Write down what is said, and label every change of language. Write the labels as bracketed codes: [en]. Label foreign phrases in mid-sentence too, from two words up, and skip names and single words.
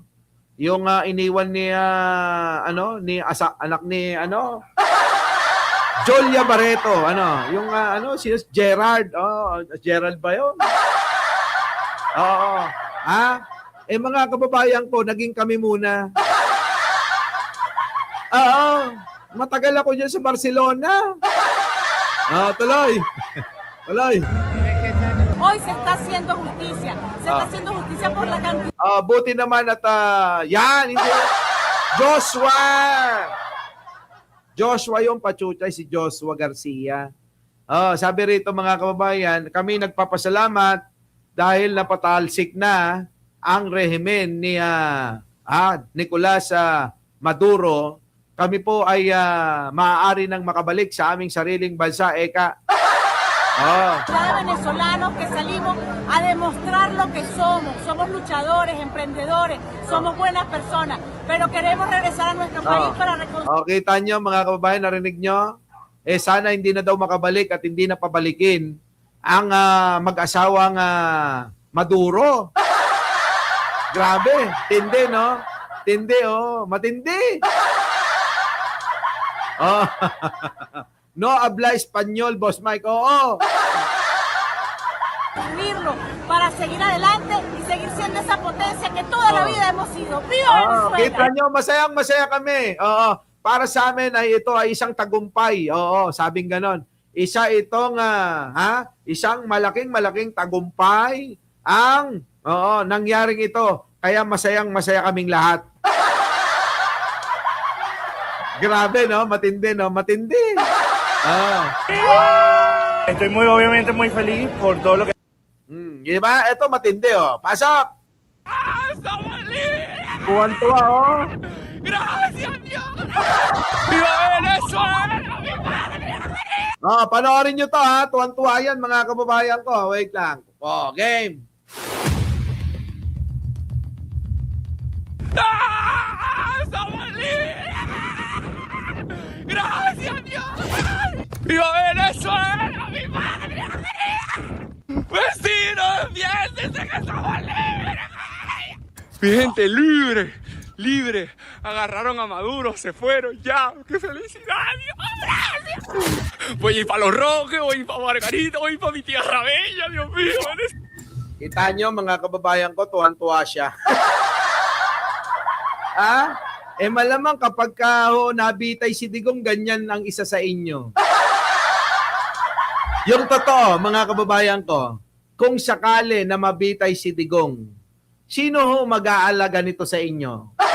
[tl] Yung iniwan ni anak ni Jolia Barreto, yung si Gerard, Gerald ba 'yon? Mga kababayan ko, naging kami muna. Matagal ako diyan sa Barcelona. Tuloy. [es] Hoy se está haciendo justicia. Se está haciendo justicia por la cantidad. [tl] Buti naman at yan, hindi. Joshua yung pachuchay, si Joshua Garcia. Sabi rito mga kababayan, kami nagpapasalamat dahil napatalsik na ang rehimen ni Nicolas Maduro. Kami po ay maaari nang makabalik sa aming sariling bansa, Eka. [es] Venezolanos que salimos a demostrar lo que somos. Somos luchadores, emprendedores, somos buenas personas, pero queremos regresar a nuestro país para reconstruir. [tl] Kita nyo mga kababayan, narinig nyo? Sana hindi na daw makabalik at hindi na pabalikin ang mag-asawang Maduro. Grabe, tindi, no? Tindi, matindi. [es] No habla español, Boss Mike. Para seguir adelante y seguir siendo esa potencia que toda la vida hemos sido. ¡Viva Venezuela! [tl] Kita nyo, masayang-masaya kami. Para sa amin ay ito ay isang tagumpay. Sabing ganon. Isa itong isang malaking tagumpay ang nangyaring ito. Kaya masayang-masaya kaming lahat. Grabe, no? Matindi, no? Matindi. [es] Estoy obviamente muy feliz por todo lo que... [tl] Diba? Ito matindi, Pasok! Tuwan-tuwa, [es] Gracias, Dios! ¡Viva Venezuela! [tl] Panoorin nyo to, Tuwan-tuwa yan, mga kababayan ko. Wait lang. Game. [es] ¡Ah! ¡Somos libres! ¡Gracias, Dios! ¡Viva Venezuela, mi madre! ¡Vecinos, defiéndense que somos libres! Mi gente libre, libre. Agarraron a Maduro, se fueron ya. ¡Qué felicidad, Dios! ¡Gracias! Voy a ir para Los Roques, voy a ir para Margarita, voy a ir para mi tía Rabella, Dios mío. [tl] Kita nyo, mga kababayan ko, tuwan-tuwa siya. Malamang kapag nabitay si Digong, ganyan ang isa sa inyo. Yung totoo, mga kababayan ko, kung sakali na mabitay si Digong, sino ho mag-aalaga nito sa inyo?